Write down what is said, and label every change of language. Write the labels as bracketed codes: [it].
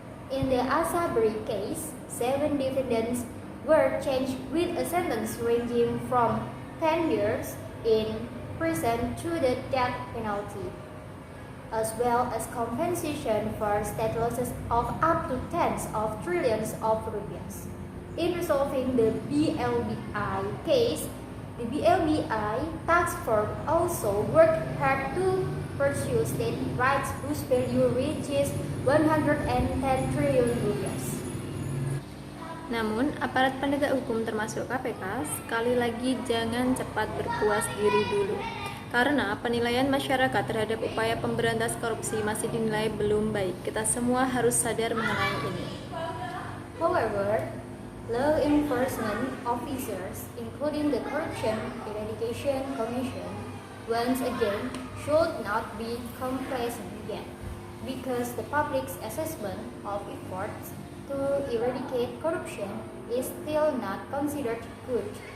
[en] In the Asabri case, 7 defendants were charged with a sentence ranging from 10 years in prison to the death penalty, as well as compensation for state losses of up to tens of trillions of rupees. In resolving the BLBI case, the BLBI task force also worked hard to pursue state rights whose value reaches 110 trillion rupiah. [id] Namun, aparat penegak hukum termasuk KPK sekali lagi jangan cepat berpuas diri dulu. Karena penilaian masyarakat terhadap upaya pemberantas korupsi masih dinilai belum baik. Kita semua harus sadar mengenai ini. [en] However, law enforcement officers, including the Corruption Eradication Commission, once again should not be complacent yet, because the public's assessment of efforts to eradicate corruption is still not considered good.